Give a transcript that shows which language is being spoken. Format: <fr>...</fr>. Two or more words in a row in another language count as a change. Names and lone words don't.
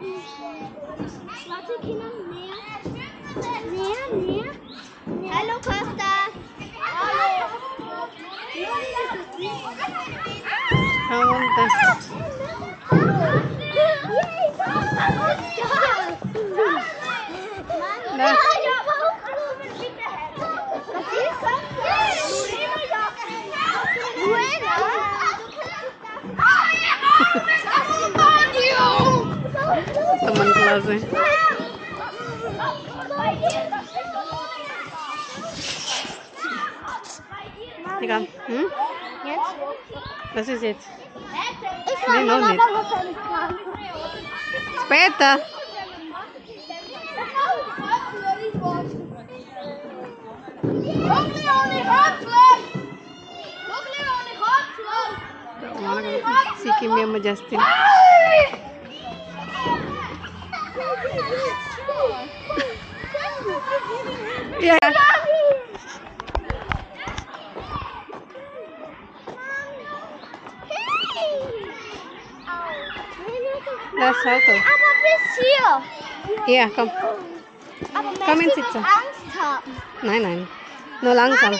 <de>Hallo Costa. Komm runter. Da.</de> <id>Teman kelasnya.</id> <de>Hier komm. Hm? Jetzt? Was ist jetzt? Ich Nee, noch nicht. Später.</de> <id>Mana si Kim sama Justin. Iya.</id> <de>Das Auto. Aber bis hier. Iya, komm. Aber Komm in möchtest Sitze. du Angst haben? Nein, nein. Nur langsam.</de>